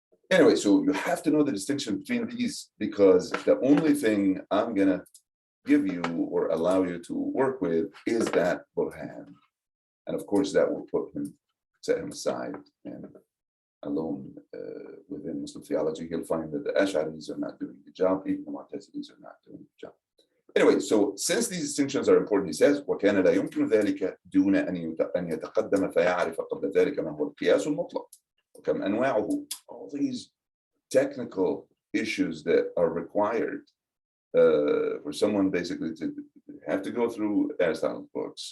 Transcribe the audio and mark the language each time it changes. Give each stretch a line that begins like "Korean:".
English: Anyway, so you have to know the distinction between these because the only thing I'm going to give you or allow you to work with is that burhan. And of course, that will set him aside and alone within Muslim theology. He'll find that the Ash'aris are not doing the job, even the Mu'tazilis are not doing the job. Anyway, so since these distinctions are important, he says,
Arabic: وَكَانَ لَا يُمْكِنُ ذَلِكَ دُونَ أَنْ يَتَقَدَّمَ فَيَعْرِفَ قَبْلَ ذَلِكَ مَا هُوَ الْقِيَاسُ الْمُطْلَقُ وَكَمْ أَنْوَاعُهُ.
English: All these technical issues that are required for someone basically to have to go through Aristotle's books.